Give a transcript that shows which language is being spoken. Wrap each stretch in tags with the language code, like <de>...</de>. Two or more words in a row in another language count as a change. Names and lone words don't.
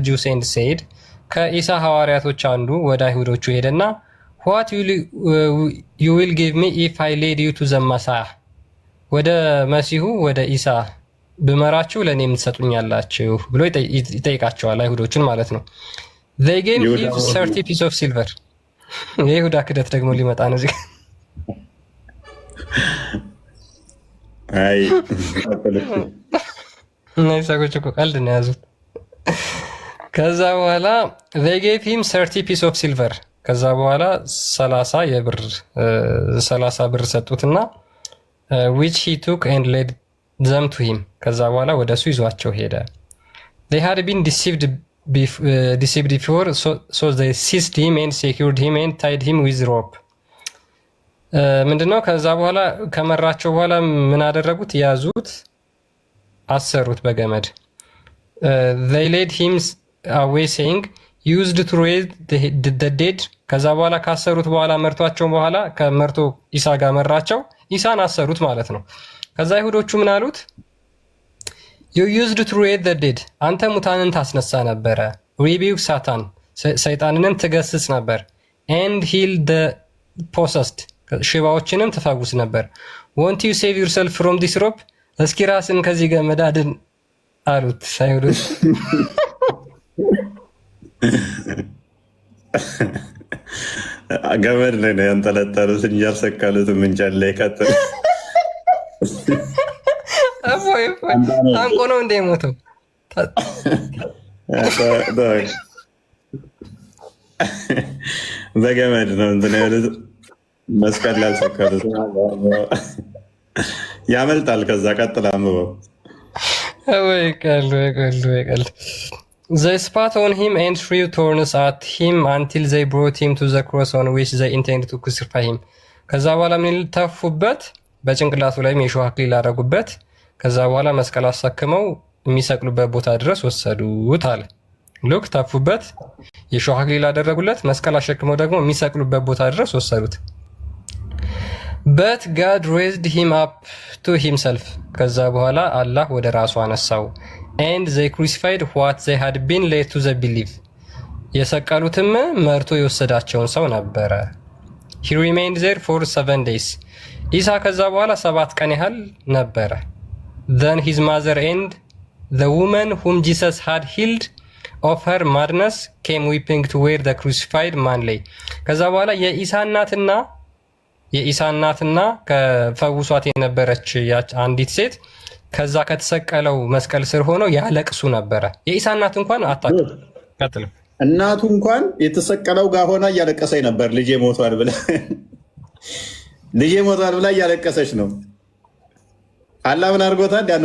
<en>Jews and said</en> <am>ከኢሳ ሐዋርያቶች አንዱ ወደ አይሁዶቹ ሄደና</am> <en>what you will give me if I lead you to the Messiah</en> <am>ወደ መሲሁ ወደ ኢሳ ብመራችሁ ለኔ የምትሰጡኛላችሁ ብሎ ይጠይቃቸዋል አይሁዶችን ማለት ነው።</am> <en>they gave him 30 pieces of silver</en> <am>የይሁዳ ክደት ደግሞ ሊመጣ ነው እዚህ አይ ናይ ሰዎች እኮ ቀልድ ነው ያዙት። ከዛ በኋላ</am> <en>they gave him 30 pieces of silver</en> <am>ከዛ በኋላ 30 ብር ሰጡትና</am> <en>which he took and led them to him</en> <am>ከዛ በኋላ ወደሱ ይዟቸው ሄደ።</am> <en>they had been deceived before so they seized him and secured him and tied him with rope</en> <am>ምንድነው ከዛ በኋላ ከመራቸው በኋላ ምን አደረጉት? ያዙት፣ አሰሩት በገመድ።</am> <en>they led him away saying used to raise the dead</en> <am>ከዛ በኋላ ካሰሩት በኋላ መርቷቸው በኋላ ከመርቶ ኢሳ ጋር መራቸው። ኢሳን አሰሩት ማለት ነው። ከዛ አይሁዶቹ ምን አሉት?</am> <en>you used to raise the dead</en> <am>አንተ ሙታንን ታስነሳ ነበረ።</am> <en>rebuke Satan</en> <am>ሰይጣንንም ትገስጽ ነበር።</am> <en>and heal the possessed</en> <am>ሽባዎችንም ትፈውስ ነበር።</am> <en>won't you save yourself from this rope</en> <am>እስኪ ራስን ከዚህ ገመድ አድን አሉት አይሁዶች። ገመድ ላይ ነው ያንጠለጠሉት እንጂ አልሰቀሉትም። እንጨት ላይ ቀጥል ታንቆ ነው እንደ ሞተው በገመድ ነው እንትን ያሉት። መስቀል ላይ አልሰቀሉት። ያመልጣል። ከዛ ቀጥል አንብበው። ወይ ቀልድ ወይ ቀልድ</am> <en>ወይ ቀልድ they spat on him and threw thorns at him until they brought him to the cross on which they intended to crucify him</en> <am>ከዛ በኋላ ምን ተፉበት? በጭንቅላቱ ላይ የሾህ አክሊል አደረጉበት። ከዛ በኋላ መስቀል አሳክመው የሚሰቅሉበት ቦታ ድረስ ወሰዱት አለ። ሉክ ተፉበት፣ የሾህ አክሊል አደረጉለት፣ መስቀል አሸክመው ደግሞ የሚሰቅሉበት ቦታ ድረስ ወሰዱት። but</am> <en>God raised him up to himself</en> <am>ከዛ በኋላ አላህ ወደ ራሱ አነሳው።</am> <en>and they crucified what they had been led to the belief</en> <am>የሰቀሉትም መርቶ የወሰዳቸውን ሰው ነበረ።</am> <en>he remained there for 7 days</en> <am>ኢሳ ከዛ በኋላ 7 ቀን ያህል ነበረ።</am> <en>then his mother and the woman whom Jesus had healed of her madness came weeping to where the crucified man lay</en> <am>ከዛ በኋላ የኢሳ እናትና ከፈውሷት የነበረች አንዲት ሴት ከዛ ከተሰቀለው መስቀል ስር ሆነው ያለቅሱ ነበረ። የኢሳ እናት እንኳን አታውቅም። ቀጥል። እናቱ እንኳን የተሰቀለው ጋር ሆና እያለቀሰች ነበር። ልጄ ሞቷል ብላ እያለቀሰች ነው። አላህ ምን አድርጎታል?</am>